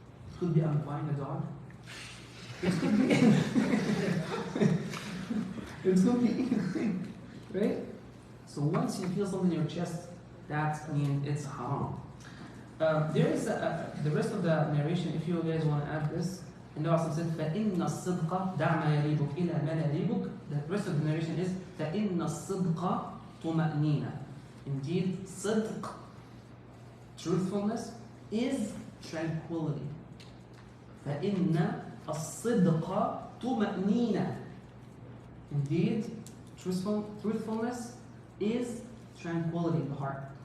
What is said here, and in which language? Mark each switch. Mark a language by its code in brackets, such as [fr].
[en] It could be I'm buying a dog. It could be it could be anything, right? So once you feel something in your chest, that means it's haram. There is the rest of the narration, if you guys want to add this. And the Prophet said, [ar] فَإِنَّ الصِّدْقَ دَعْ مَا يَرِيبُكَ إِلَى مَا لَا يَرِيبُكَ. [en] The rest of the narration is [ar] فَإِنَّ الصِّدْقَ طُمَأْنِينَ. [en] Indeed, [ar] صدق, [en] truthfulness, is tranquility. [ar] فَإِنَّ الصِّدْقَ طُمَأْنِينَ. [en] Indeed, truthfulness is tranquility in the heart.